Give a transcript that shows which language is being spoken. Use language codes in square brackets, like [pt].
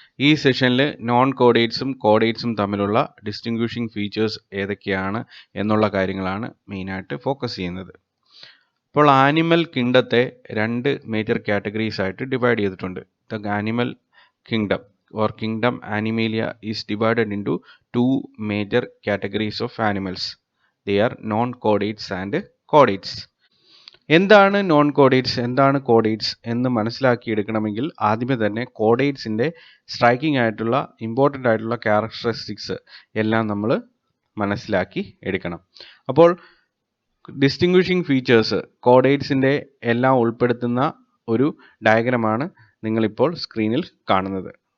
[ml] ഈ സെഷനിൽ നോൺ കോഡേറ്റ്സും കോഡേറ്റ്സും തമ്മിലുള്ള ഡിസ്റ്റിങ്വിഷിംഗ് ഫീച്ചേഴ്സ് ഏതൊക്കെയാണ് എന്നുള്ള കാര്യങ്ങളാണ് മെയിനായിട്ട് ഫോക്കസ് ചെയ്യുന്നത്. ഇപ്പോൾ ആനിമൽ കിങ്ഡത്തെ രണ്ട് മേജർ കാറ്റഗറീസ് ആയിട്ട് ഡിവൈഡ് ചെയ്തിട്ടുണ്ട്. [en] The animal kingdom or kingdom Animalia is divided into two major categories of animals. They are non-codates and codates. [ml] എന്താണ് നോൺ കോഡേറ്റ്സ്, എന്താണ് കോഡേറ്റ്സ് എന്ന് മനസ്സിലാക്കിയെടുക്കണമെങ്കിൽ ആദ്യമേ തന്നെ കോഡേറ്റ്സിൻ്റെ സ്ട്രൈക്കിംഗ് ആയിട്ടുള്ള ഇമ്പോർട്ടൻ്റ് ആയിട്ടുള്ള ക്യാരക്ടറിസ്റ്റിക്സ് എല്ലാം നമ്മൾ മനസ്സിലാക്കി എടുക്കണം. അപ്പോൾ ഡിസ്റ്റിങ്വിഷിംഗ് ഫീച്ചേഴ്സ് കോഡേറ്റ്സിൻ്റെ എല്ലാം ഉൾപ്പെടുത്തുന്ന ഒരു ഡയഗ്രമാണ് നിങ്ങളിപ്പോൾ സ്ക്രീനിൽ കാണുന്നത്.